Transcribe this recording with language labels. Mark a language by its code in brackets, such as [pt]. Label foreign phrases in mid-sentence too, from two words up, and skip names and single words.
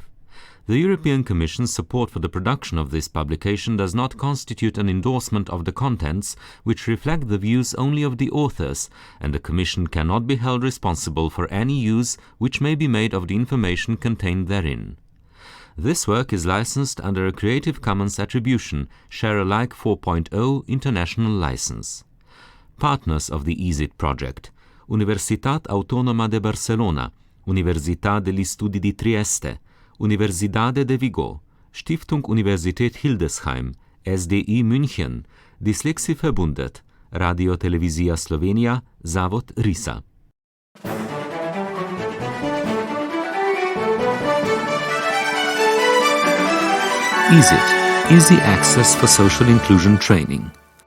[en] The European Commission's support for the production of this publication does not constitute an endorsement of the contents, which reflect the views only of the authors, and the Commission cannot be held responsible for any use which may be made of the information contained therein. This work is licensed under a Creative Commons Attribution, Share Alike 4.0 International License. Partners of the ESIT project: Universitat Autónoma de Barcelona, Università degli Studi di Trieste, Universidade de Vigo, Stiftung Universität Hildesheim, SDI München, Dyslexie-Verbundet, Radio Televizija Slovenija, Zavod RISA. ESIT, Easy Access for Social Inclusion Training.